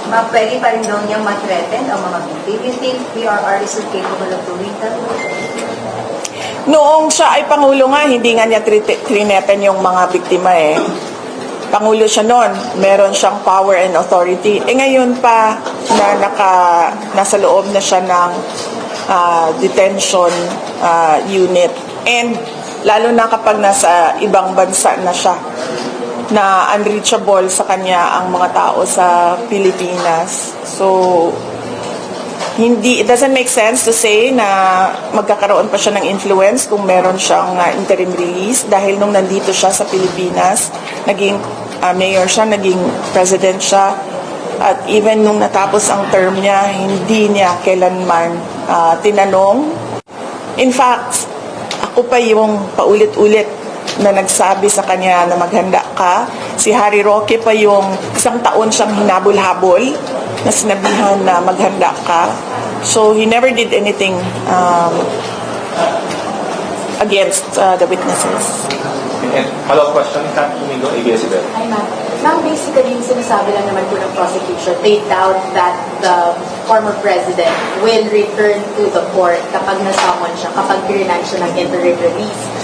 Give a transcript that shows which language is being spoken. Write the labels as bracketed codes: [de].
[tl] Pwede pa rin daw niyang ma-threaten ang mga victim. [en] You think PRR is capable of doing that? [tl] Noong siya ay Pangulo nga, hindi nga niya trineten yung mga biktima eh. Pangulo siya noon, meron siyang power and authority. Ngayon pa na nasa loob na siya ng detention unit. And lalo na kapag nasa ibang bansa na siya, na unreachable sa kanya ang mga tao sa Pilipinas. [en] So, it doesn't make sense to say [tl] na magkakaroon pa siya ng influence kung meron siyang interim release dahil nung nandito siya sa Pilipinas, naging mayor siya, naging president siya, at even nung natapos ang term niya, hindi niya kailanman tinanong. In fact, ako pa yung paulit-ulit na nagsabi sa kanya na maghanda ka. Si Harry Roque pa yung isang taon siyang hinabol-habol na sinabihan na maghanda ka. [en] So he never did anything against the witnesses. And follow-up question, Kat Domingo, ABS-CBN. [tl] Hi, ma'am. Ma'am, basically, yung sinasabi lang naman po ng prosecution, [en] they doubt that the former president will return to the court [tl] kapag nasamon siya, kapag grant siya ng interim release.